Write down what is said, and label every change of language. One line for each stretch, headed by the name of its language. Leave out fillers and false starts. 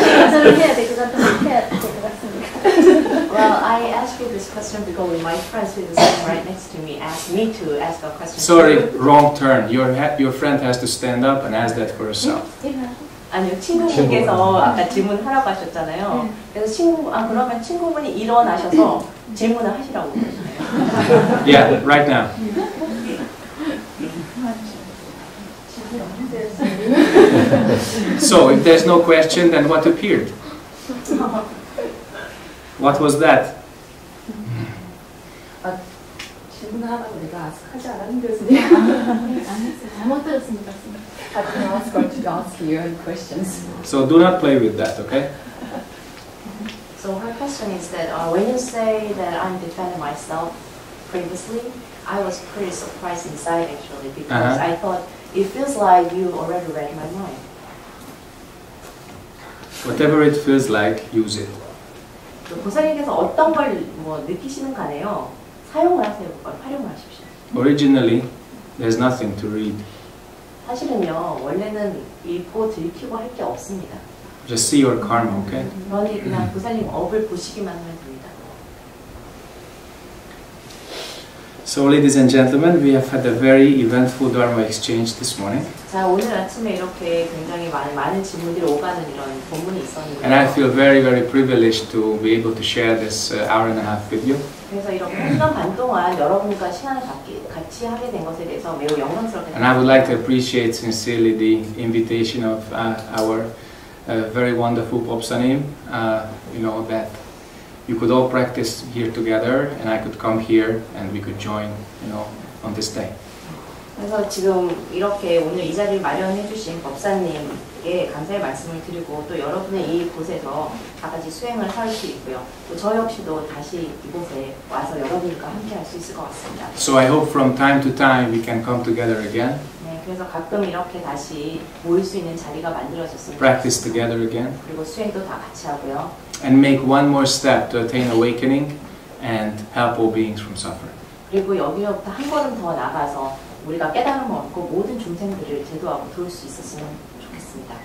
Korean: 저를 해야 될 것 같아서 해야 될 것 같습니다.
English: Well, I asked you this question because my friend who is sitting right next to me asked me to ask a question. Sorry, wrong turn. Your friend has to stand up and ask that for herself.
Korean: 아니요, 친구분께서 아까 질문하라고 하셨잖아요. 그래서 그러면 친구분이 일어나셔서 질문을 하시라고 그러시네요.
English: Yeah, right now. So, if there's no question, then what appeared? What was that?
Korean: 질문하라고 내가 하지 않았는데 선생님. 잘못 들었습니다.
English: I can ask her to ask you questions. So, do not play with that, okay? So her question is that when you say that I'm defending myself previously, I was pretty surprised inside actually because I thought it feels like you already read my mind. Whatever it feels like, use it.
Korean: 보살님께서 어떤 걸 뭐 느끼시는 간에요. 사용을 하세요. 활용을 하십시오.
English: Originally, there's nothing to read.
Korean: 사실은요, 원래는 읽고 들키고 할 게 없습니다.
English: Just see your karma, okay?
Korean: 그러니 그냥 보살님 업을 보시기만 하면 됩니다.
English: So, ladies and gentlemen, we have had a very eventful Dharma exchange this morning.
Korean: 자, 오늘 아침에 이렇게 굉장히 많은 질문들이 오가는 이런 본문이 있었는데요.
English: And I feel very, very privileged to be able to share this hour and a half with you.
Korean: 그래서 이렇게 1시간 반 동안 여러분과 시간을 같이 하게 된 것에 대해서 매우 영광스럽게
English: And I would like to appreciate sincerely the invitation of our very wonderful Popsanim, you know, that you could all practice here together and I could come here and we could join, you know, on this day.
Korean: 그래서 지금 이렇게 오늘 이 자리를 마련해 주신 법사님께 감사의 말씀을 드리고 또 여러분의 이곳에서 다 같이 수행을 할 수 있고요. 또 저 역시도 다시 이곳에 와서 여러분과 함께 할 수 있을 것 같습니다.
English: So I hope from time to time we can come together again.
Korean: 네, 그래서 가끔 이렇게 다시 모일 수 있는 자리가 만들어졌습니다.
English: Practice together again.
Korean: 그리고 수행도 다 같이 하고요.
English: And make one more step to attain awakening and help all beings from suffering.
Korean: 그리고 여기로부터 한 걸음 더 나가서 우리가 깨달음을 얻고 모든 중생들을 제도하고 도울 수 있었으면 좋겠습니다.